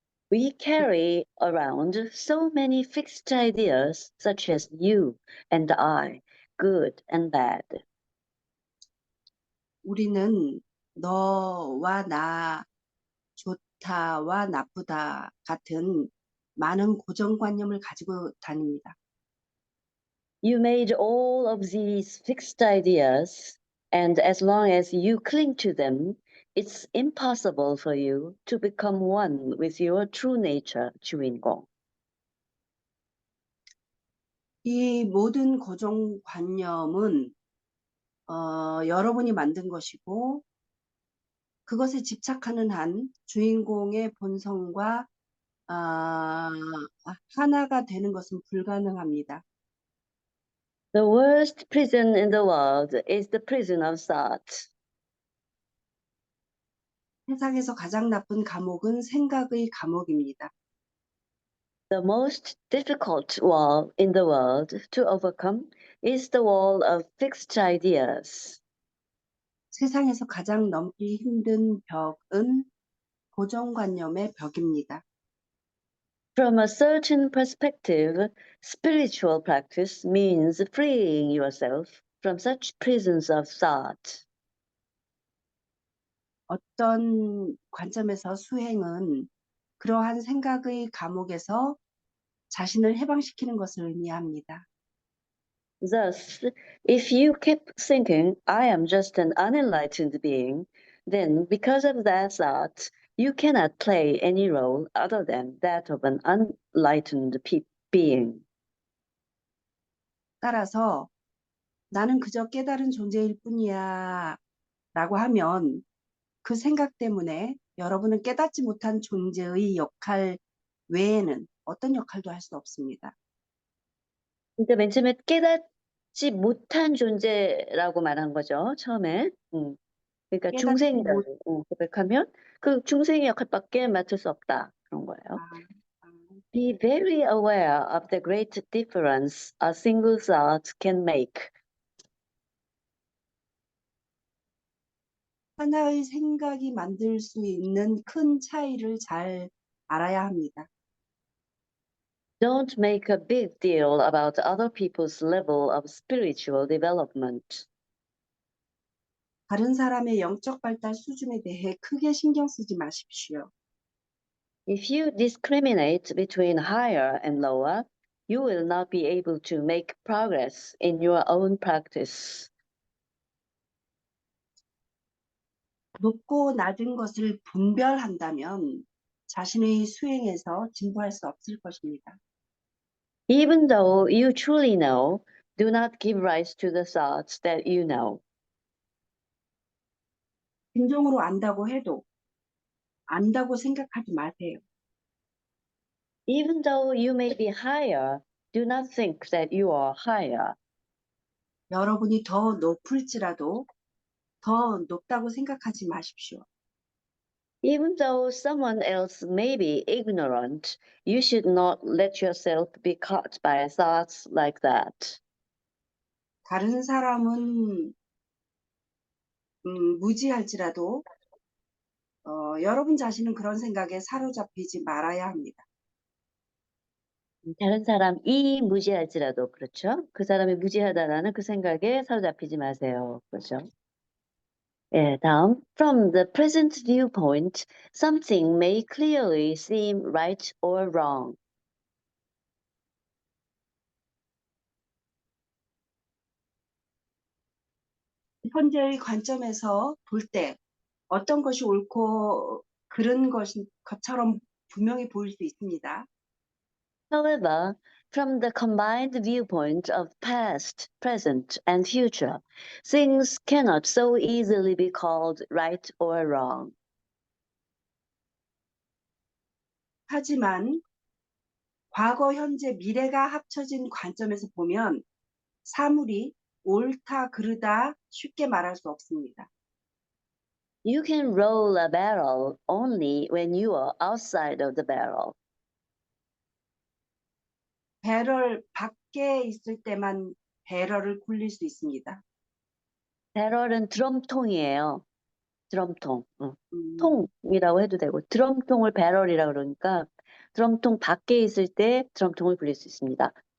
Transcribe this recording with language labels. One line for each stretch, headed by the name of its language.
English: We carry around so many fixed ideas, such as you and I, good and bad.
Korean: 우리는 너와 나, 좋다와 나쁘다 같은 많은 고정관념을 가지고 다닙니다.
English: You made all of these fixed ideas, and as long as you cling to them, it's impossible for you to become one with your true nature, 주인공.
Korean: 이 모든 고정관념은 여러분이 만든 것이고 그것에 집착하는 한 주인공의 본성과 아, 하나가 되는 것은 불가능합니다.
English: The worst prison in the world is the prison of thought.
Korean: 세상에서 가장 나쁜 감옥은 생각의 감옥입니다.
English: The most difficult wall in the world to overcome is the wall of fixed ideas.
Korean: 세상에서 가장 넘기 힘든 벽은 고정관념의 벽입니다.
English: From a certain perspective, spiritual practice means freeing yourself from such prisons of thought.
Korean: 어떤 관점에서 수행은 그러한 생각의 감옥에서 자신을 해방시키는 것을 의미합니다.
English: Thus, if you keep thinking, I am just an unenlightened being, then because of that thought, you cannot play any role other than that of an unenlightened being.
Korean: 따라서 나는 그저 깨달은 존재일 뿐이야 라고 하면 그 생각 때문에 여러분은 깨닫지 못한 존재의 역할 외에는 어떤 역할도 할 수 없습니다. 그러니까 맨 처음에 깨닫지 못한 존재라고 말한 거죠, 처음에. 그러니까 깨닫지 못, 중생이라고 고백하면 그 중생의 역할밖에 맡을 수 없다. 그런 거예요. 아,
English: Be very aware of the great difference a single thought can make.
Korean: 하나의 생각이 만들 수 있는 큰 차이를 잘 알아야 합니다.
English: Don't make a big deal about other people's level of spiritual development.
Korean: 다른 사람의 영적 발달 수준에 대해 크게 신경 쓰지 마십시오.
English: If you discriminate between higher and lower, you will not be able to make progress in your own practice.
Korean: 높고 낮은 것을 분별한다면 자신의 수행에서 진보할 수 없을 것입니다.
English: Even though you truly know, do not give rise to the thoughts that you know.
Korean: 진정으로 안다고 해도 안다고 생각하지 마세요.
English: Even though you may be higher, do not think that you are higher.
Korean: 여러분이 더 높을지라도 더 높다고 생각하지 마십시오.
English: Even though someone else may be ignorant, you should not let yourself be caught by thoughts like that.
Korean: 다른 사람은 무지할지라도 여러분 자신은 그런 생각에 사로잡히지 말아야 합니다. 다른 사람이 무지할지라도 그렇죠. 그 사람이 무지하다라는 그 생각에 사로잡히지 마세요. 그렇죠. 예, 다음.
English: From the present viewpoint, something may clearly seem right or wrong.
Korean: 현재의 관점에서 볼 때 어떤 것이 옳고 그른 것처럼 분명히 보일 수 있습니다.
English: However, from the combined viewpoint of past, present, and future, things cannot so easily be called right or wrong.
Korean: 하지만 과거, 현재, 미래가 합쳐진 관점에서 보면 사물이 옳다, 그르다 쉽게 말할 수 없습니다.
English: You can roll a barrel only when you are outside of the barrel.
Korean: 배럴 밖에 있을 때만 배럴을 굴릴 수 있습니다. 배럴은 드럼통이에요. 드럼통. 음, 통이라고 해도 되고 드럼통을 배럴이라고 그러니까 드럼통 밖에 있을 때 드럼통을 굴릴 수 있습니다.